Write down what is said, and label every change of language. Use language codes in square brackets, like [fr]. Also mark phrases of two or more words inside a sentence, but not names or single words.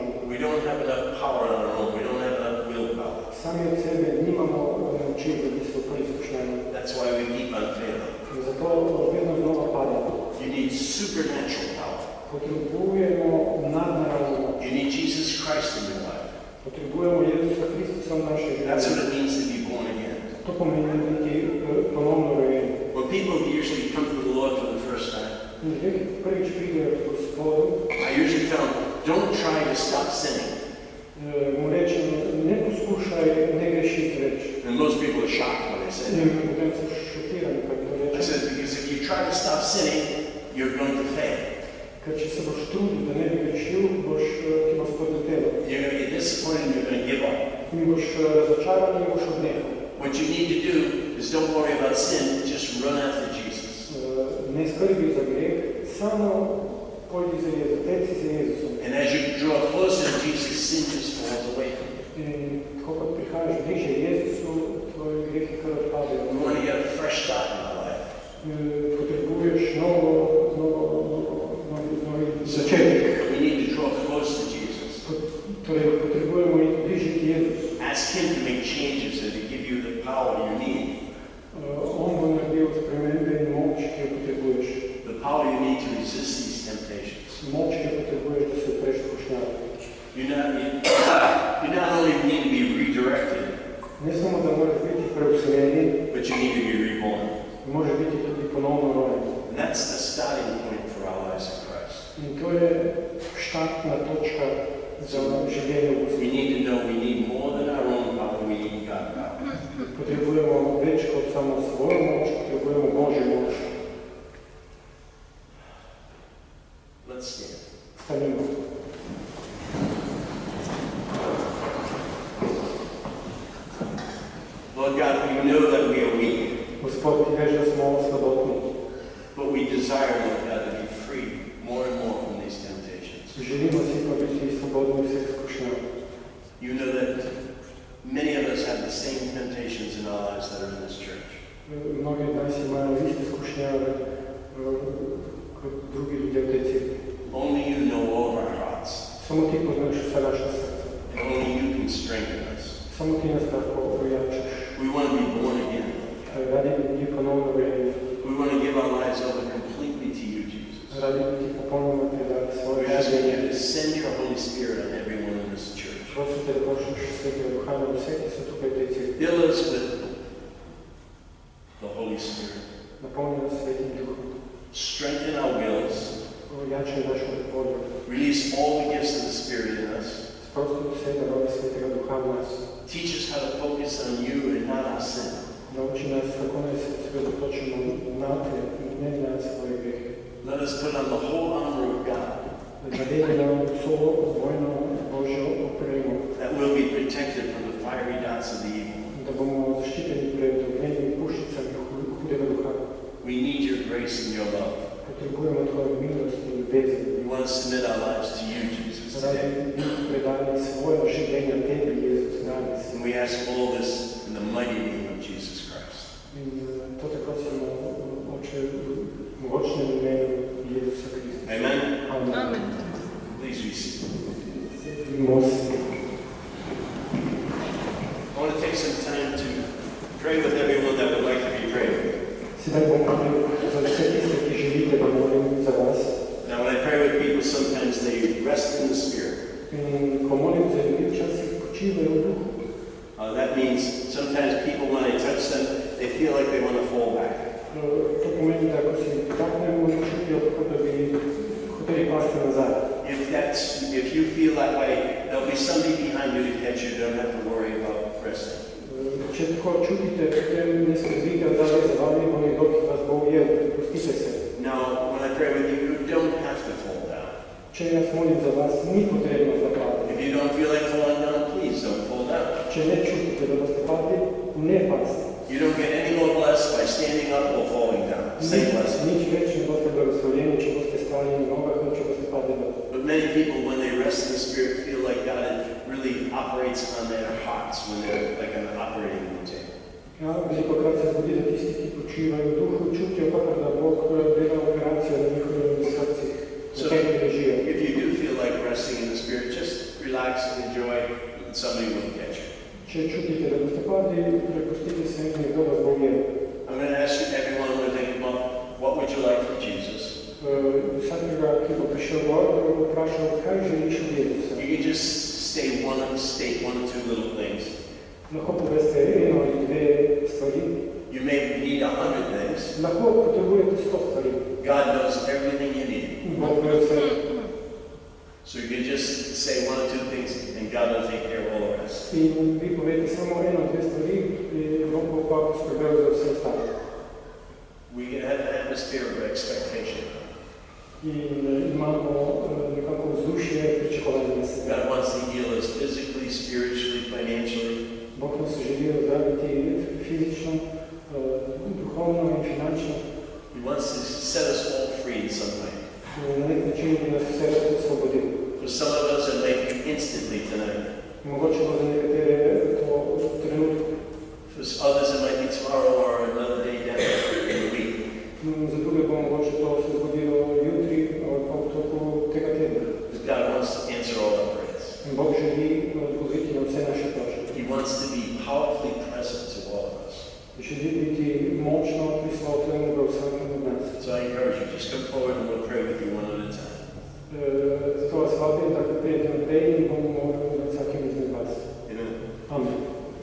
[en] We don't have enough power on our own. We don't have enough willpower. [sl] Sami od sebe nimamo moči, da bi se upali skušnjavi. [en] That's why we keep on failing. [sl] Zato vedno znova padamo. [en] You need supernatural power. [sl] Potrebujemo nadnaravno moč. [en] You need Jesus Christ in your life. [sl] Potrebujemo Jezusa Kristusa v našem življenju. [en] That's what it means to be born again. [sl] To pomeni biti ponovno rojeni. [en] When people usually come to the Lord for the first time, [sl] Ljudje, ki prvič pridejo k Gospodu, [en] I usually tell them, don't try to stop sinning. [sl] mu rečem, ne poskušaj ne grešiti več. [en] And most people are shocked when I say that. [sl] In potem so šokirani, ko to [en] I [sl] rečem. [en] said, because if you try to stop sinning, you're going to fail. [sl] Ker če se boš trudil, da ne bi grešil, ti bo spodletelo. [en] You're going to get disappointed and you're going to give up. [sl] In boš razočaran in boš odnehal. [en] What you need to do is don't worry about sin, just run after Jesus. [sl] Ne skrbi za greh, samo pojdi za Jezus, teci za Jezusom. [en] And as you draw closer to Jesus, sin just falls away from you. [sl] In ko kot prihajaš bliže Jezusu, tvoji grehi kar odpadejo. [en] We want to get a fresh start in our life. [sl] Potrebuješ novi začetek. [en] We need to draw close to Jesus. [sl] Torej, potrebujemo iti bliže k Jezusu. [en] Ask Him to make changes and to give you the power you need. [sl] On bo naredil spremembe in moč, ki jo potrebuješ. [en] The power you need to resist these temptations. [sl] Moč, ki jo potrebuješ, da se upreš skušnjavi. [en] You not only need to be redirected, [sl] Ne samo da možeš biti preusmerjen, [en] but you need to be reborn. [sl] može biti tudi ponovno rojen. [en] And that's the starting point for our lives in Christ. [sl] In to je štartna točka za življenje v Gospodu. [en] We need to know we need more than our own power, we need God power. [sl] Potrebujemo več kot samo svojo moč, potrebujemo Božjo moč. [en] Let's stand. [sl] Stanimo. [en] Lord God, we know that we are weak. [sl] Gospod, ti veš, da smo slabotni. [en] But we desire, Lord God, to be free more and more from these temptations. [sl] Želimo si pa biti svobodni vseh izkušnjav. [en] You know that many of us have the same temptations in our lives that are in this church. [sl] Mnogi od nas imajo iste izkušnjave kot drugi ljudje v tej cerkvi. [en] Only you know all of our hearts. [sl] Samo ti poznaš vse naše srce. [en] And only you can strengthen us. [sl] Samo ti nas lahko ojačaš. [en] We want to be born again. [sl] Radi bi ti ponovno rojeni. [en] We want to give our lives over completely to you, Jesus. [sl] Radi bi ti popolnoma predali svoje [en] We ask you [sl] življenje. [en] to send your Holy Spirit on everyone in this church. [sl] Prosim te, da pošlješ Svetega Duha na vse, ki so tukaj v tej cerkvi. [en] Fill us with the Holy Spirit. [sl] Napolni nas Svetim Duhom. [en] Strengthen our wills. [sl] Ojačaj našo voljo. [en] Release all the gifts of the Spirit in us. [sl] Sprosti vse darove Svetega Duha v nas. [en] Teach us how to focus on you and not our sin. [sl] Nauči nas, kako naj se osredotočimo na te, ne na svoje grehe. [en] Let us put on the whole armor of God. [sl] Nadeli nam vso vojno Božjo opremo, [en] That we'll be protected from the fiery darts of the evil. [sl] da bomo zaščiteni pred ognjenimi puščicami hudega duha. [en] We need your grace and your love. [sl] Potrebujemo tvojo milost in ljubezen. [en] We want to submit our lives to you, Jesus, [sl] Radi [en] today. [sl] bi predali svoje življenje tebi, Jezus, danes. [en] And we ask all this in the mighty name of Jesus Christ. [sl] In to te prosimo, Oče, v mogočnem imenu Jezusa Krista. [en] Amen. [sl] Amen. [en] Please be seated. [sl] Most. [en] I want to take some time to pray with everyone that would like to be prayed with. [sl] Sedaj bom molil za vse tiste, ki želite, da molim za vas. [en] Now, when I pray with people, sometimes they rest in the Spirit. [sl] In ko molim za ljudi, včasih počivajo v duhu. [en] That means sometimes people, when I touch them, they feel like they want to fall back. [sl] To pomeni, da ko si taknemo, čutijo, kot da bi hoteli pasti nazaj. [en] If you feel that way, there'll be somebody behind you to catch you. Don't have to worry about resting. [sl] Če tako čutite, potem ne skrbite zadaj za vami, bo nekdo, ki vas bo ujel, pustite se. [en] Now, when I pray with you, you don't have to fall down. [sl] Če jaz molim za vas, ni potrebno zapadati. [en] If you don't feel like falling down, please don't fall down. [sl] Če ne čutite, da boste padli, ne pasti. [en] You don't get any more blessed by standing up or falling down. Same blessing. [sl] Nič več ne boste blagoslovljeni, če boste stali na nogah, ali če boste padli dol. [en] But many people, when they rest in the Spirit, feel like God really operates on their hearts when they're like an operating room table. [sl] Ja, velikokrat se zgodi, da tisti, ki počivajo v duhu, čutijo kakor, da Bog dela operacijo na njihovih srcih. [en] So, if you do feel like resting in the Spirit, just relax and enjoy, and somebody will catch you. [sl] Če čutite, da boste padli, prepustite se in nekdo vas bo ujel. [en] I'm going to ask you, everyone, to think about what would you like from Jesus. [sl] Vsakega, ki bo prišel gor, da bo vprašal, kaj želiš od Jezusa. [en] You can just state one or two little things. [sl] Lahko poveste eno ali dve stvari. [en] You may need 100 things. [sl] Lahko potrebujete 100 stvari. [en] God knows everything you need. [sl] Bog ve vse. [en] So you can just say one or two things, and God will take care of all the rest. [sl] In vi povete samo eno, dve stvari, in Bog bo pa poskrbel za vse ostalo. [en] We can have an atmosphere of expectation. [sl] In imamo nekako vzdušje pričakovanja sebe. [en] God wants to heal us physically, spiritually, financially. [sl] Bog nas želi ozdraviti fizično, duhovno in finančno. [en] He wants to set us all free in some way. [sl] Na nek način bi nas vse osvobodil. [en] For some of us, it might be instantly tonight. [sl] Mogoče bo za nekatere to trenutku. [en] For others, it might be tomorrow or another day down in the week. [sl] Za druge bo mogoče to se zgodilo jutri ali pa v toku tega tedna. [en] But God wants to answer all our prayers. [sl] In Bog želi odgovoriti na vse naše prošnje. [en] He wants to be powerfully present to all of us. [sl] Želi biti močno prisoten v vsakem od nas. [en] So I encourage you, just come forward and we'll pray with you one at a time. [sl] Zato vas vabim, da prijete naprej in bomo molili za vsakem izmed vas. [en] Amen. [sl] Amen.